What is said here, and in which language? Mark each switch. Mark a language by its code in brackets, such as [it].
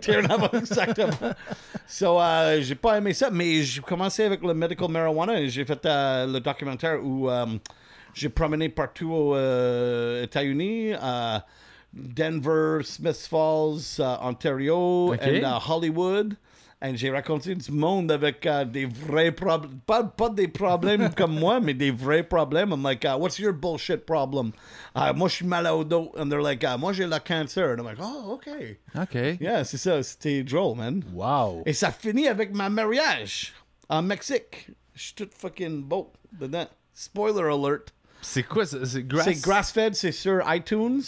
[fr] T'es un avocat, exactement. So, j'ai pas aimé ça, mais j'ai commencé avec le medical marijuana et j'ai fait le documentaire où j'ai promené partout aux États-Unis, Denver, Smith Falls, Ontario, [en] Okay. and Hollywood. [fr] Et j'ai raconté du monde avec des vrais problèmes. Pas des problèmes comme moi, mais des vrais problèmes. [en] I'm like, what's your bullshit problem? [fr] Moi, je suis malade au dos. [en] And they're like, [fr] moi, j'ai le cancer. [en] And I'm like, oh, OK. OK. Yeah, [fr] c'est ça. C'était drôle, [en] man. Wow. [fr] Et ça finit avec ma mariage en Mexique. Je suis tout [en] fucking [fr] beau dedans. [en] Spoiler alert. [fr] C'est quoi ça? C'est grass? C'est grass-fed, c'est sur iTunes.